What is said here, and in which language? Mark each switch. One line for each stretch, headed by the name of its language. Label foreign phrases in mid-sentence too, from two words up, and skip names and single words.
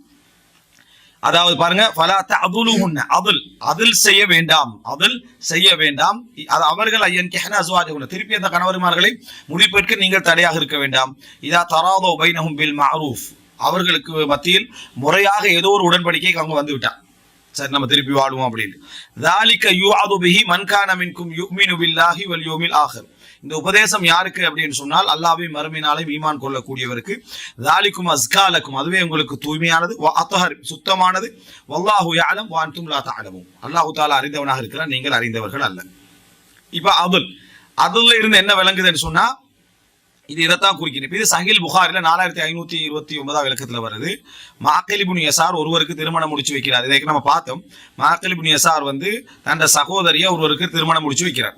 Tamil: அதாவது பாருங்க,
Arabic: فلا تعضلوهن,
Tamil: அதில் செய்ய வேண்டாம், அதில் செய்ய வேண்டாம். அவர்கள்
Arabic: أن ينكحن أزواجهن,
Tamil: திருப்பி அந்த கணவர்மார்களை முடிப்பதற்கு நீங்கள் தடையாக இருக்க வேண்டாம்.
Arabic: إذا تراضوا بينهم بالمعروف,
Tamil: அவர்களுக்கு மத்தியில் முறையாக ஏதோ ஒரு உடன்படிக்கை அவங்க வந்து விட்டான், சரி நம்ம திருப்பி வாழுவோம் அப்படின்னு.
Arabic: ذَلِكَ يُوعَظُ بِهِ مَنْ كَانَ مِنْكُمْ يُؤْمِنُ بِاللَّهِ وَالْيَوْمِ الْآخِرِ,
Tamil: இந்த உபதேசம் யாருக்கு அப்படின்னு சொன்னால் அல்லாஹ்வையும் மறுமை நாளையும் ஈமான் கொள்ளக்கூடியவருக்கு.
Arabic: ذَلِكُمْ أَزْكَى لَكُمْ,
Tamil: அதுவே உங்களுக்கு தூய்மையானது,
Arabic: وَأَطْهَرُ, சுத்தமானது, وَاللَّهُ يَعْلَمُ وَأَنْتُمْ لَا تَعْلَمُونَ,
Tamil: அல்லாஹ் தஆலா அறிந்தவனாக இருக்கிறார், நீங்கள் அறிந்தவர்கள் அல்ல. இப்ப அதுல இருந்து என்ன விளங்குதுன்னு சொன்னா இது இதைத்தான் குறிக்கணும். இது சஹீல் புகாரில 4529 விளக்கத்துல வருது. மாக்கில் இப்னு யஸார் ஒருவருக்கு திருமணம் முடிச்சு வைக்கிறார். இதை நம்ம பார்த்தோம். மாக்கில் இப்னு யஸார் வந்து தன் சகோதரியை ஒருவருக்கு திருமணம் முடிச்சு வைக்கிறார்.